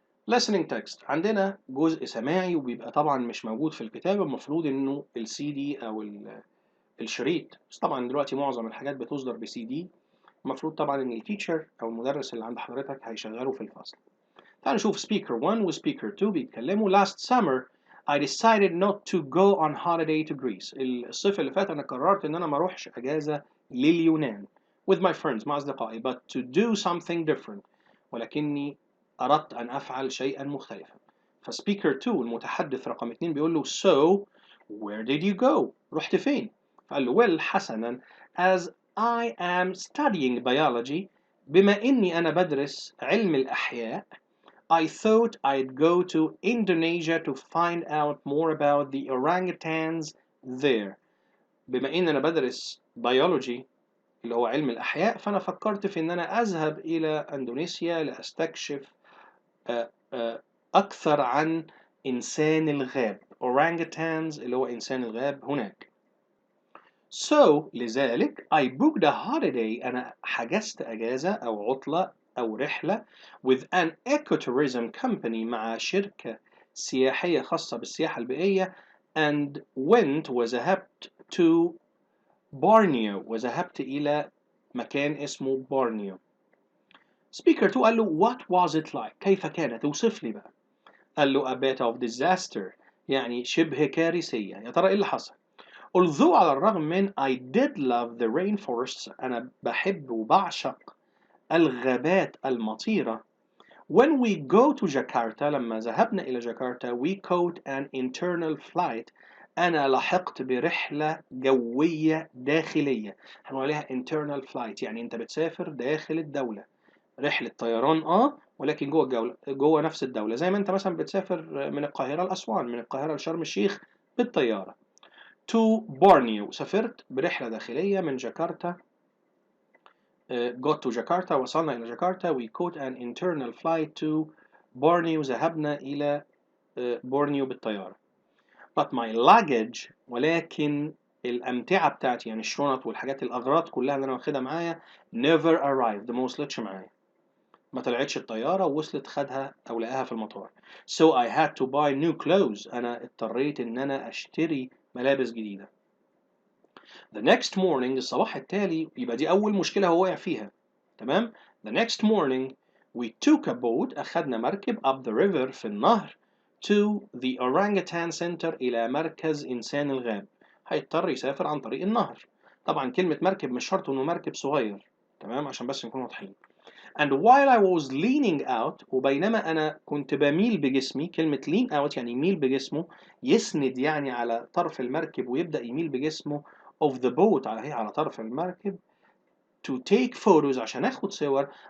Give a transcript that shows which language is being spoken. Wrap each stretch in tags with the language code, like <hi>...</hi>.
<en>listening text،</en> <ar>عندنا جزء سماعي وبيبقى طبعا مش موجود في الكتاب، المفروض انه السي دي او الشريط، بس طبعا دلوقتي معظم الحاجات بتصدر بسي دي. المفروض طبعا ان التيتشر او المدرس اللي عند حضرتك هيشغله في الفصل. تعال نشوف</ar> <en>speaker 1</en> <ar>و</ar> <en>speaker 2</en> <ar>بيتكلموا.</ar> <en>last summer I decided not to go on holiday to Greece.</en> <ar>الصيف اللي فات انا قررت ان انا ما اروحش اجازة لليونان</ar> <en>with my friends،</en> <ar>مع اصدقائي،</ar> <en>but to do something different،</en> <ar>ولكني اردت ان افعل شيئا مختلفا. فسبيكر 2 المتحدث رقم 2 بيقول له</ar> <en>so where did you go؟</en> <ar>رحت فين؟ فقال له</ar> <en>well</en> <ar>حسنا</ar> <en>as I am studying biology،</en> <ar>بما اني انا بدرس علم الاحياء</ar> <en>I thought I'd go to Indonesia to find out more about the orangutans there.</en> <ar>بما ان انا بدرس بيولوجي اللي هو علم الاحياء، فانا فكرت في ان انا اذهب الى اندونيسيا لاستكشف اكثر عن انسان الغاب، orangutans اللي هو انسان الغاب هناك.</ar> <en>So</en> <ar>لذلك</ar> <en>I booked a holiday،</en> <ar>أنا حجزت أجازة أو عطلة أو رحلة</ar> <en>with an ecotourism company،</en> <ar>مع شركة سياحية خاصة بالسياحة البيئية،</ar> <en>and went</en> <ar>وذهبت</ar> <en>to</en> <ar>بورنيو، وذهبت إلى مكان اسمه بورنيو. Speaker 2 قال له</ar> <en>what was it like؟</en> <ar>كيف كانت؟ اوصف لي بقى. قال له</ar> <en>a bit of disaster،</en> <ar>يعني شبه كارثية. يا ترى إيه اللي حصل؟</ar> <en>Although</en> <ar>على الرغم من</ar> <en>I did love the rainforests،</en> <ar>أنا بحب وبعشق الغابات المطيرة.</ar> <en>When we go to Jakarta،</en> <ar>لما ذهبنا إلى جاكرتا</ar> <en>we caught an internal flight،</en> <ar>أنا لحقت برحلة جوية داخلية. هنقول عليها internal flight، يعني أنت بتسافر داخل الدولة، رحلة طيران ولكن جوه الجولة، جوه نفس الدولة، زي ما أنت مثلا بتسافر من القاهرة لأسوان، من القاهرة لشرم الشيخ بالطيارة.</ar> <en>to</en> <ar>بورنيو، سافرت برحلة داخلية من جاكرتا.</ar> <en>got to</en> <ar>جاكرتا، وصلنا إلى جاكرتا.</ar> <en>we caught an internal flight to Borneo,</en> <ar>ذهبنا إلى بورنيو بالطيارة.</ar> <en>but my luggage،</en> <ar>ولكن الأمتعة بتاعتي يعني الشنط والحاجات الأغراض كلها اللي أنا واخدها معايا</ar> <en>never arrived،</en> <ar>ما وصلتش معايا، ما طلعتش الطيارة ووصلت خدها أو لقاها في المطار.</ar> <en>so I had to buy new clothes،</en> <ar>أنا اضطريت إن أنا أشتري ملابس جديدة.</ar> <en>The next morning،</en> <ar>الصباح التالي، يبقى دي أول مشكلة هو وقع فيها، تمام.</ar> <en>The next morning we took a boat،</en> <ar>أخدنا مركب</ar> <en>up the river</en> <ar>في النهر</ar> <en>to the orangutan center،</en> <ar>إلى مركز إنسان الغاب. هيضطر يسافر عن طريق النهر. طبعا كلمة مركب مش شرط إنه مركب صغير، تمام، عشان بس نكون واضحين.</ar> <en>And while I was leaning out،</en> <ar>وبينما أنا كنت بميل بجسمي، كلمة</ar> <en>lean out</en> <ar>يعني يميل بجسمه، يسند يعني على طرف المركب ويبدأ يميل بجسمه</ar> <en>of the boat،</en> <ar>على طرف المركب</ar> <en>to take photos،</en> <ar>عشان أخد صور.</ar>